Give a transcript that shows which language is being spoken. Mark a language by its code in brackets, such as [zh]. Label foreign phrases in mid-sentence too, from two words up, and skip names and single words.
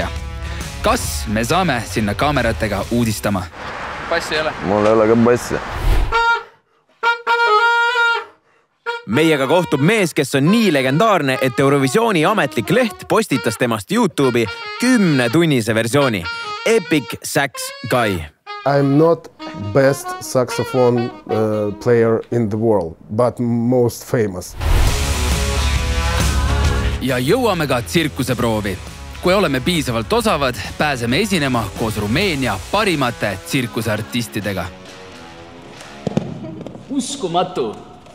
[et] Kas me saame sinna kaameratega uudistama? Passi ei ole. Mul ei ole ka passi. Meiega kohtub mees, kes on nii legendaarne, et Eurovisiooni ametlik leht postitas temast YouTube'i 10-tunnise versiooni. Epic Sax Guy. [en] I'm not best saxophone player in the world, but most famous. [et] Ja jõuame ka tsirkuseproovi. Kui oleme piisavalt osavad, pääseme esinema koos Rumeenia parimate tsirkuseartistidega. Uskumatu!